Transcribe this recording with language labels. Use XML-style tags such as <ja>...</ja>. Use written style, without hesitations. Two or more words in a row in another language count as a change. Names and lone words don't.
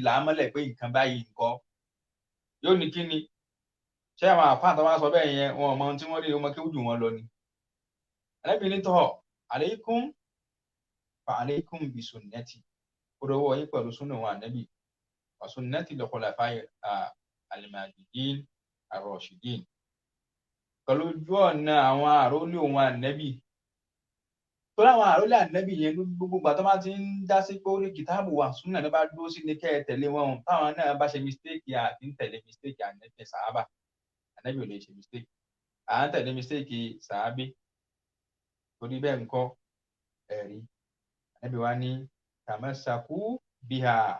<yo>là á mọ́lẹ̀ pé nǹkan báyìí nǹkan yóò ní kí ni ṣé àwọn àáfàá tó wá sọ bẹ́ẹ̀ yẹn wọn ò mọ ohun tí wọ́n rí ọmọ kí ó jù wọn lọ ni ànábì ní tọ́</yo> <ar>عليكم فعليكم بسنتي</ar> <yo>ó dọwọ́ yín pẹ̀lú súnà wọn ànábì wa</yo> <ar>سنة الخلفاء المهديين الراشدين</ar> <yo>pẹ̀lú ojú ọ̀nà àwọn àrólé òun ànábì tó láwọn àrólé ànábì yẹn gbogbo ìgbà tó bá ti ń dá sí pé orí kìtáàbù wa súnà ló bá dúró sí ní kẹ́ ẹ tẹ̀lé wọn táwọn náà bá ṣe mistake àti ń tẹ̀lé mistake ànábì sàhábà ànábì ò lè ṣe mistake à ń tẹ̀lé mistake sàhábì torí bẹ́ẹ̀ ńkọ́ ẹ̀rí ànábì wa ní</yo> <ar>تمسكوا بها</ar>